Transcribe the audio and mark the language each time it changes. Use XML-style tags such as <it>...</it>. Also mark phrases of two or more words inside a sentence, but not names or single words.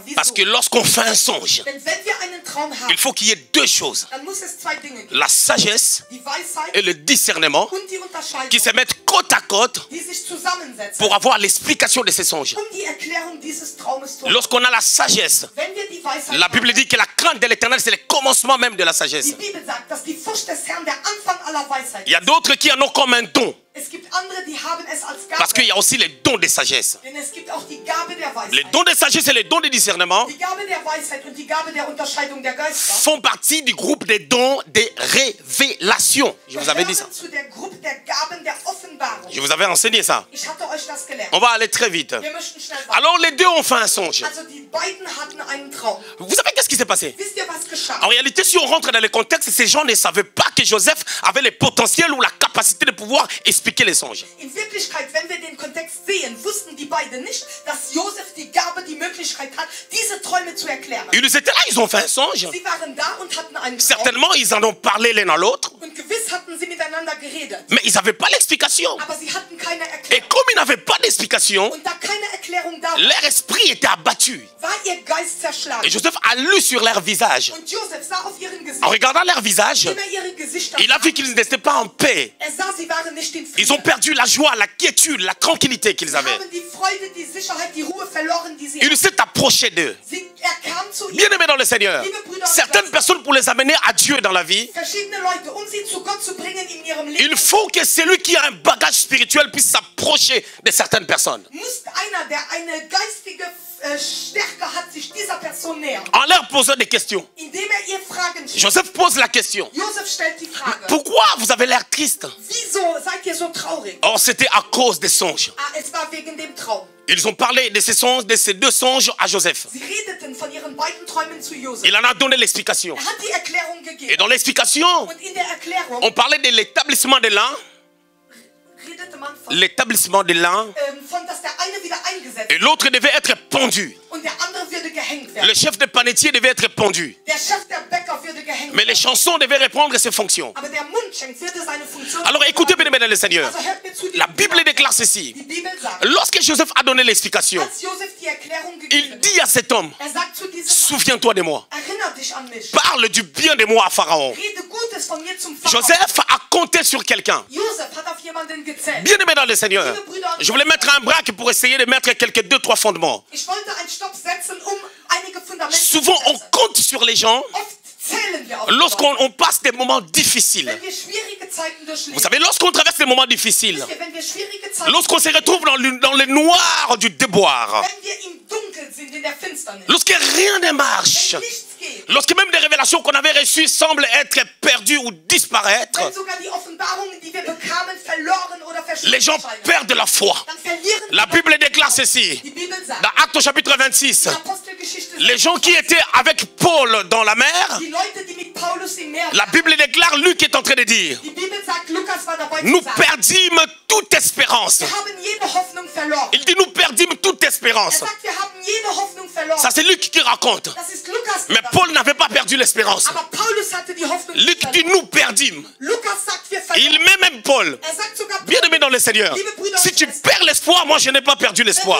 <de>Wieso?</de> <fr>Parce que lorsqu'on fait un songe,</fr> <de>Denn wenn wir einen Traum haben,</de> <fr>il faut qu'il y ait deux choses.</fr> <de>dann muss es 2 Dinge geben.</de> <fr>La sagesse</fr> <de>Die Weisheit</de> <fr>et le discernement</fr> <de>und die Unterscheidung,</de> <fr>qui se mettent côte à côte</fr> <de>die sich zusammensetzen,</de> <fr>pour avoir l'explication de ces songes.</fr> <de>um die Erklärung dieses Traumes zu haben.</de> <fr>Lorsqu'on a la sagesse,</fr> <de>Wenn wir die Weisheit</de> <fr>la Bible</fr> <de>haben,</de> <fr>dit que la crainte de l'éternel, c'est le commencement même de la sagesse.</fr> <de>die Bibel sagt, dass die Furcht des Herrn der Anfang aller Weisheit</de> <fr>Il y a</fr> <de>ist.</de> <fr>d'autres qui en ont comme un don,</fr> <de>Es gibt andere, die haben es als</de> <fr>parce qu'il y</fr> <de>Gabe,</de> <fr>a aussi les dons de sagesse.</fr> <de>denn es gibt auch die Gabe der</de> <fr>Les</fr> <de>Weisheit.</de> <fr>dons de sagesse et les dons de discernement</fr> <de>Die Gabe der Weisheit und die Gabe der Unterscheidung der Geister</de> <fr>font partie du groupe des dons des révélations. Je vous avais dit ça.</fr> <de>gehören zu der Gruppe der Gaben der Offenbarung.</de> <fr>Je vous avais enseigné ça.</fr> <de>Ich hatte euch das gelehrt.</de> <fr>On va aller très vite.</fr> <de>Wir möchten schnell weiter.</de> <fr>Alors les deux ont fait un songe.</fr> <de>Also die beiden hatten einen Traum.</de> <fr>Vous savez qu'est-ce qui s'est passé?</fr> <de>Wisst ihr, was geschah?</de> <fr>En réalité, si on rentre dans le contexte, ces gens ne savaient pas que Joseph avait le potentiel ou la capacité de pouvoir expliquer les songes.</fr> <de>In Wirklichkeit, wenn wir den Kontext sehen, wussten die beiden nicht, dass Josef die Gabe, die Möglichkeit hat, diese Träume zu erklären.</de> <fr>Ils étaient là, ils ont fait un songe.</fr> <de>Sie waren da und hatten einen Traum.</de> <fr>Certainement, ils en ont parlé l'un à l'autre,</fr> <de>Und gewiss hatten sie miteinander geredet.</de> <fr>mais ils n'avaient pas l'explication.</fr> <de>Aber sie hatten keine</de> <fr>Et</fr> <de>Erklärung.</de> <fr>comme ils n'avaient pas d'explication,</fr> <de>Und da keine Erklärung da war,</de> <fr>leur esprit était abattu.</fr> <de>war ihr Geist</de> <fr>Et</fr> <de>zerschlagen.</de> <fr>Joseph a lu sur leur visage.</fr> <de>Und Josef sah auf ihren</de> <fr>En</fr> <de>Gesicht,</de> <fr>regardant leur visage,</fr> <de>indem ihre Gesichter</de> <fr>il a</fr> <de>sah.</de> <fr>vu qu'ils n'étaient pas en paix.</fr> <de>Sah, sie waren nicht in</de> <fr>Ils ont</fr> <de>Frieden.</de> <fr>perdu la joie, la quiétude, la tranquillité qu'ils</fr> <de>Sie</de> <fr>avaient.</fr> <de>haben die Freude, die Sicherheit, die Ruhe verloren, die sie</de> <fr>Il</fr> <de>hatten.</de> <fr>s'est approché d'eux.</fr> <de>Er kam zu</de> <fr>Bien</fr> <de>ihnen.</de> <fr>aimés dans le Seigneur, certaines personnes pour les amener à Dieu dans la vie,</fr> <de>Verschiedene Leute, um sie zu Gott zu bringen in ihrem Leben,</de> <fr>il faut que celui qui a un bagage spirituel puisse s'approcher de certaines personnes.</fr> <de>muss einer, der eine geistige Stärke hat, sich dieser Person nähern.</de> <fr>En leur posant des questions.</fr> <de>Indem ihr Fragen stellt.</de> <fr>Joseph pose la question.</fr> <de>Josef stellt die Frage,</de> <fr>Pourquoi vous avez l'air triste?</fr> <de>wieso seid ihr so traurig?</de> <fr>Or, c'était à cause des songes.</fr> <de>Es war wegen dem Traum.</de> <fr>Ils ont parlé de ces songes, de ces deux songes à Joseph.</fr> <de>Sie redeten von ihren beiden Träumen zu Josef.</de> <fr>Il en a donné l'explication.</fr> <de>Er hat die Erklärung</de> <fr>Et</fr> <de>gegeben.</de> <fr>dans l'explication,</fr> <de>Und in der Erklärung</de> <fr>on parlait de l'établissement de l'un,</fr> <de>redete man von, dass der dass der eine wieder eingesetzt</de> <fr>et l'autre devait être pendu.</fr> <de>und der andere würde gehängt werden. werden.</de> <fr>Le chef de panetier devait être pendu.</fr> <de>Der Chef der Bäcker würde gehängt</de> <fr>Mais les</fr> <de>werden.</de> <fr>chansons devaient reprendre ses fonctions.</fr> <de>Aber der Mundschenk würde seine Funktion</de> <fr>Alors écoutez bien, mesdames et Seigneur.</fr> <de>Also hört mir zu,</de> <fr>La Bible déclare ceci.</fr> <de>die Bibel sagt,</de> <fr>Lorsque Joseph a donné l'explication,</fr> <de>als Josef die Erklärung</de> <fr>il</fr> <de>gegeben</de> <fr>dit à cet homme,</fr> <de>hat, sagt zu diesem Mann,</de> <fr>souviens-toi de moi.</fr> <de>erinnere dich an mich.</de> <fr>Parle du bien de moi à Pharaon.</fr> <de>Rede Gutes von mir zum Pharao.</de> <fr>Joseph a compté sur quelqu'un.</fr> <de>Josef hat auf jemanden gezählt.</de> <fr>Bien aimé dans le Seigneur, je voulais mettre un braque pour essayer de mettre quelques 2-3 fondements.</fr> <de>Ich wollte einen Stopp setzen, einige Fundamente</de> <fr>Souvent,</fr> <de>zu</de> <fr>on</fr> <de>setzen.</de> <fr>compte sur les gens</fr> <de>Oft zählen wir auf</de> <fr>lorsqu'on</fr> <de>Leute.</de> <fr>passe des moments difficiles.</fr> <de>Wenn wir schwierige Zeiten</de> <fr>Vous</fr> <de>durchleben,</de> <fr>savez, lorsqu'on traverse des moments difficiles,</fr> <de>wenn wir schwierige Zeiten</de> <fr>lorsqu'on se retrouve dans le noir du déboire,</fr> <de>wenn wir im Dunkeln sind, in der Finsternis,</de> <fr>lorsque rien ne marche,</fr> <de>wenn nichts geht,</de> <fr>lorsque même des révélations qu'on avait reçues semblent être perdues ou disparaître,</fr> <de>wenn sogar die Offenbarungen, die wir bekamen, verloren oder</de> <fr>les gens</fr> <de>verschwunden scheinen,</de> <fr>perdent la foi.</fr> <de>dann verlieren</de> <fr>La</fr> <de>wir</de> <fr>Bible déclare ceci.</fr> <de>die Bibel sagt,</de> <fr>Dans Actes au chapitre 26,</fr> <de>in Apostelgeschichte</de> <fr>les gens qui étaient avec Paul dans la mer,</fr> <de>die Leute, die mit Paulus im Meer</de> <fr>la</fr> <de>waren,</de> <fr>Bible déclare, Luc est en train de dire,</fr> <de>die Bibel sagt, Lukas war dabei</de> <fr>nous</fr> <de>zu sagen,</de> <fr>perdîmes toute espérance.</fr> <de>wir haben jede Hoffnung verloren.</de> <fr>Il dit, nous perdîmes toute espérance.</fr> <de>Sagt, wir haben jede Hoffnung verloren.</de> <fr>Ça, c'est Luc qui raconte.</fr> <de>Das ist Lukas.</de> <fr>Mais Paul n'avait pas perdu l'espérance.</fr> <de>Aber Paulus hatte die Hoffnung</de> <fr>Luc</fr> <de>nicht</de> <fr>dit,</fr> <de>verloren.</de> <fr>nous perdîmes.</fr> <de>Lukas sagt, wir</de> <fr>Et il</fr> <de>verloren.</de> <fr>met même Paul.</fr> <de>Sagt sogar,</de> <fr>Bien aimé dans le Seigneur, si tu perds l'espoir, moi je n'ai pas perdu l'espoir.</fr>